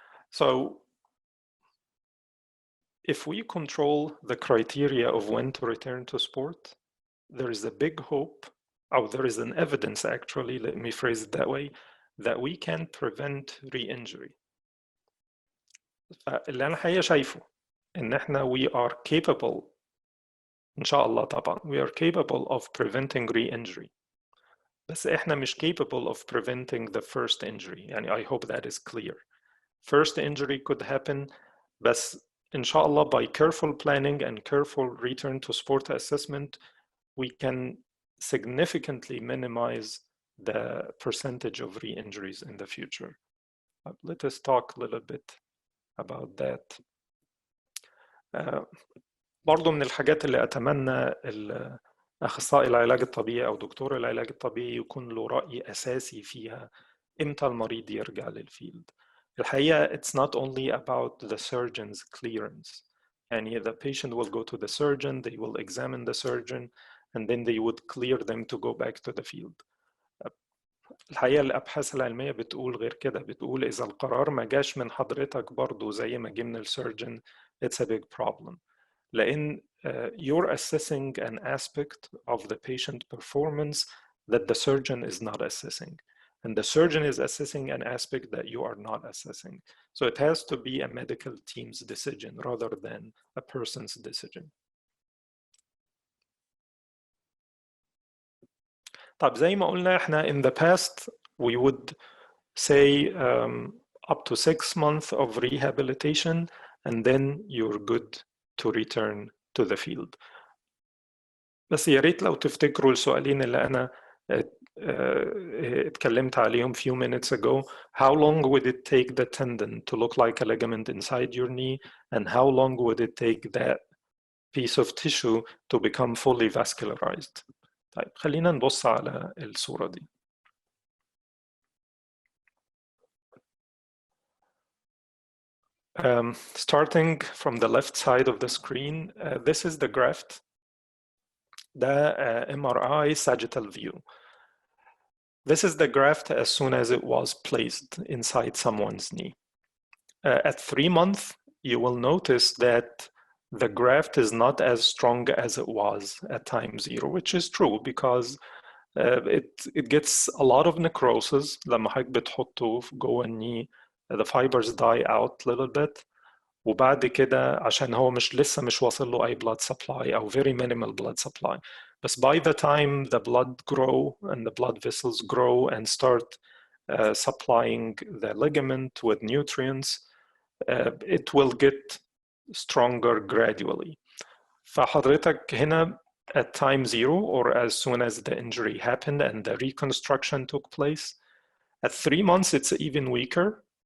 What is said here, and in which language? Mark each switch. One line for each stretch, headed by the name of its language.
English: So if we control the criteria of when to return to sport, there is a big hope, or there is an evidence actually, let me phrase it that way, that we can prevent re-injury.
Arabic: اللي أنا حقيقة شايفه إن إحنا
English: we are capable,
Arabic: إن شاء الله طبعا,
English: we are capable of preventing re-injury.
Arabic: بس إحنا مش
English: capable of preventing the first injury. يعني I hope that is clear. First injury could happen,
Arabic: بس إن شاء الله
English: by careful planning and careful return to sport assessment, we can significantly minimize the percentage of re-injuries in the future. Let us talk a little bit about that.
Arabic: برضو من الحاجات اللي أتمنى أخصائي العلاج الطبيعي أو دكتور العلاج الطبيعي يكون له رأي أساسي فيها إمتى المريض يرجع للفيلد.
English: الحقيقة it's not only about the surgeon's clearance. يعني the patient will go to the surgeon, they will examine the surgeon, and then they would clear them to go back to the field.
Arabic: الحقيقة الأبحاث العلمية بتقول غير كده, بتقول إذا القرار ما جاش من حضرتك برضو زي ما جه من السيرجن,
English: it's a big problem. لأن you're assessing an aspect of the patient performance that the surgeon is not assessing. And the surgeon is assessing an aspect that you are not assessing. So it has to be a medical team's decision rather than a person's decision.
Arabic: طب زي ما قلنا احنا
English: in the past we would say up to 6 months of rehabilitation and then you're good to return to the field.
Arabic: بس يا ريت لو تفتكروا السؤالين اللي أنا اتكلمت عليهم
English: few minutes ago. How long would it take the tendon to look like a ligament inside your knee, and how long would it take that piece of tissue to become fully vascularized?
Arabic: طيب خلينا نبص على الصورة دي.
English: Starting from the left side of the screen, this is the graft. The MRI sagittal view. This is the graft as soon as it was placed inside someone's knee. At 3 months, you will notice that the graft is not as strong as it was at time 0, which is true because it gets a lot of necrosis.
Arabic: لما حضرتك بتحطه جوه الني
English: the fibers die out a little bit.
Arabic: وبعد كده عشان هو لسه مش واصل له أي blood supply أو
English: very minimal blood supply. But by the time the blood grow and the blood vessels grow and start supplying the ligament with nutrients, it will get stronger gradually.
Arabic: فحضرتك هنا
English: at time 0 or as soon as the injury happened and the reconstruction took place, at 3 months it's even weaker.